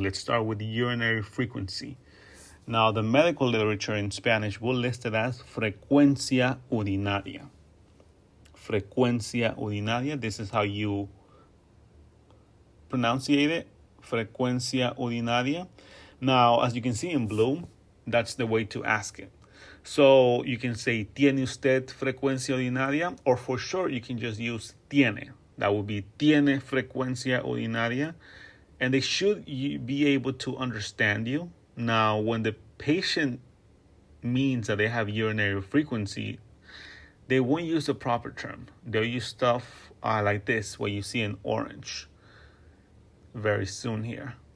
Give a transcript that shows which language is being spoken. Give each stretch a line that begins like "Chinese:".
English: Let's start with urinary frequency. Now, the medical literature in Spanish will list it as
Spanish: frecuencia urinaria. Frecuencia urinaria,
English: this is how you pronunciate it, frecuencia urinaria. Now, as you can see in blue, that's the way to ask it. So you can say,
Spanish: ¿tiene usted frecuencia urinaria?
English: Or for short, you can just use tiene. That would be,
Spanish: ¿tiene frecuencia urinaria?
English: And they should be able to understand you. Now, when the patient means that they have urinary frequency, they won't use the proper term. They'll use stuff like this, what you see in orange very soon here.